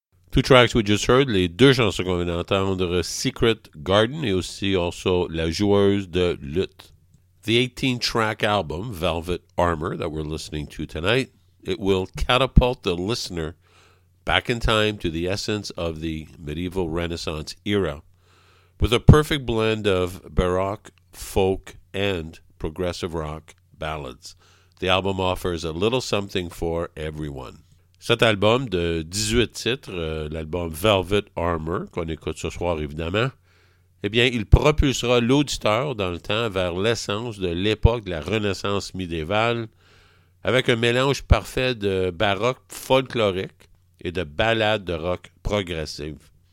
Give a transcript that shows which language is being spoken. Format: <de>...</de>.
<fr>Two tracks we just heard, les deux chansons qu'on vient d'entendre, Secret Garden et aussi also La Joueuse de Lutte.</fr> <en>The 18-track album, Velvet Armor, that we're listening to tonight, it will catapult the listener back in time to the essence of the medieval Renaissance era, with a perfect blend of baroque, folk, and progressive rock ballads. The album offers a little something for everyone.</en> <fr>Cet album de 18 titres, l'album Velvet Armor, qu'on écoute ce soir évidemment, eh bien, il propulsera l'auditeur dans le temps vers l'essence de l'époque de la Renaissance médiévale, avec un mélange parfait de baroque folklorique et de ballades de rock progressive.</fr>